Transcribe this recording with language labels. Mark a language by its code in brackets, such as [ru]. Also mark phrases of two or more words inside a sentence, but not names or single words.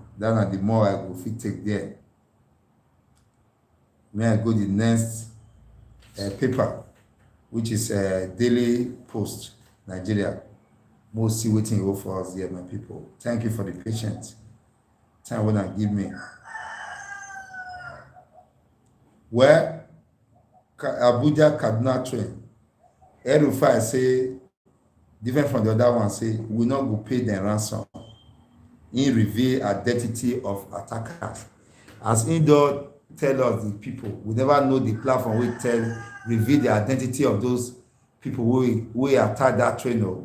[pcm] That na the more I go fit take there. Me I go the next paper, which is Daily Post, Nigeria. We'll see wetin go for us there, my people. Thank you for the patience. Time when I give me. Well, Abuja Kaduna train. El-Rufai say, different from the other one, say we not go pay the ransom. He reveal identity of attackers. As he don tell us the people, we never know the platform we reveal the identity of those people who attack that train.